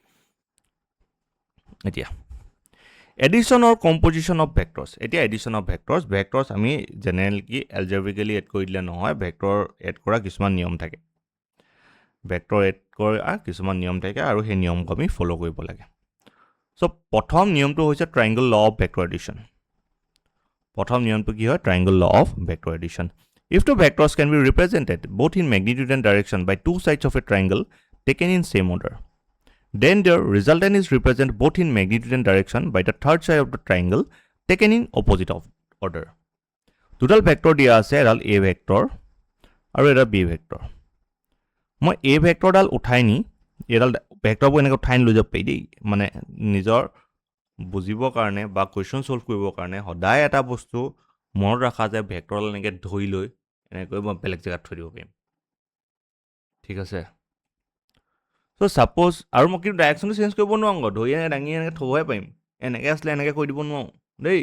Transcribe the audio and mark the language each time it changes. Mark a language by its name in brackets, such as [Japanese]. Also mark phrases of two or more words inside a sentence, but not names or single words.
[Assamese] এতিয়া [English] addition or composition of vectors [Assamese] এতিয়া [English] addition of vectors [Assamese] আমি জেনাৰেলি [English] algebraically add [Assamese] কৰি দিলে নহয় ভেক্টৰ এড কৰা কিছুমান নিয়ম থাকে ভেক্টৰ এড কৰা কিছুমান নিয়ম থাকে আৰু সেই নিয়মক আমি ফলো কৰিব লাগে সো প্ৰথম নিয়মটো হৈছে [English] triangle law of vector addition [Assamese] প্ৰথম নিয়মটো কি হয় [English] triangle law of vector addition If two vectors can be represented both in magnitude and direction by two sides of a triangle taken in same order, then their resultant is represented both in magnitude and direction by the third side of the triangle taken in opposite of order. Total vector [Assamese] দিয়া আছে এডাল [English] a vector [Assamese] আৰু এটা [English] b vector. [Assamese] মই a vector ডাল উঠাই নি এডাল vector বোৰ এনেকৈ উঠাই লৈ যাব পাৰি দেই, মানে নিজৰ বুজিবৰ কাৰণে বা [English] question solve [Assamese] কৰিবৰ কাৰণে সদায় এটা বস্তু মনত ৰাখা যায় ভেক্টৰ ডাল এনেকৈ ধৰি লৈ এনেকৈ মই বেলেগ জেগাত থৈ দিব পাৰিম, ঠিক আছে। [English] So suppose [Assamese] আৰু মই কিন্তু ডাইৰেকশ্যনটো চেঞ্জ কৰিব নোৱাৰোঁ, ধৰি এনেকৈ দাঙি এনেকৈ থ'বহে পাৰিম, এনেকৈ আছিলে এনেকৈ কৈ দিব নোৱাৰোঁ দেই।